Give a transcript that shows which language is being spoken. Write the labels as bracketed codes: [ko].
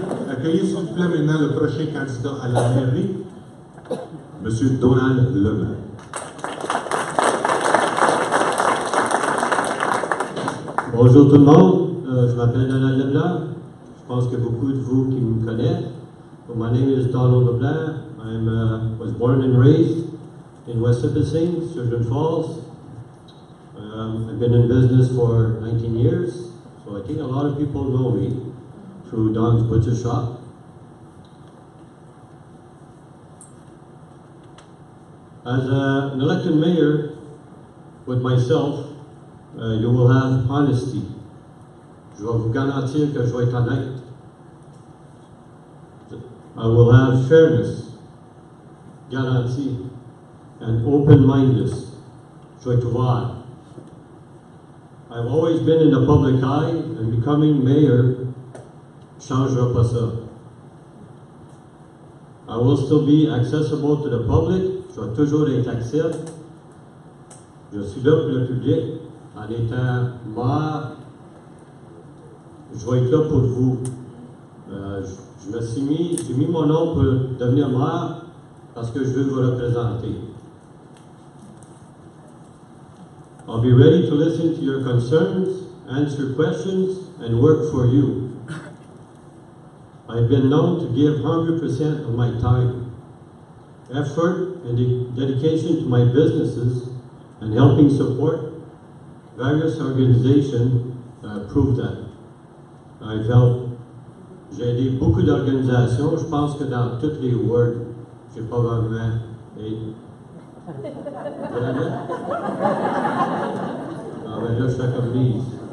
[fr] Accueillez s'il vous plaît maintenant le prochain candidat à la mairie, M. Donald Leblanc. Bonjour tout le monde, je m'appelle Donald Leblanc. Je pense que beaucoup de vous qui me connaissent. [en] So my name is Donald Leblanc. I was born and raised in West Nipissing, Surgeon Falls. I've been in business for 19 years, so I think a lot of people know me through Don's Butcher Shop. As an elected mayor with myself, you will have honesty. [fr] Je vais vous garantir que je vais être honnête. [en] I will have fairness, guarantee, and open-mindedness. [fr] Je vais être ouvert. [en] I've always been in the public eye, and becoming mayor [fr] ne changera pas ça. [en] I will still be accessible to the public. [fr] Je vais toujours être accessible. Je suis là pour le public. En étant maire, je vais être là pour vous. J'ai mis mon nom pour devenir maire parce que je veux vous représenter. [en] I'll be ready to listen to your concerns, answer questions, and work for you. I've been known to give 100% of my time, effort, and dedication to my businesses and helping support various organizations prove that. [fr] J'ai aidé beaucoup d'organisations. Je pense que dans toutes les wards, j'ai probablement aidé. Ah ben là, je suis comme Lise.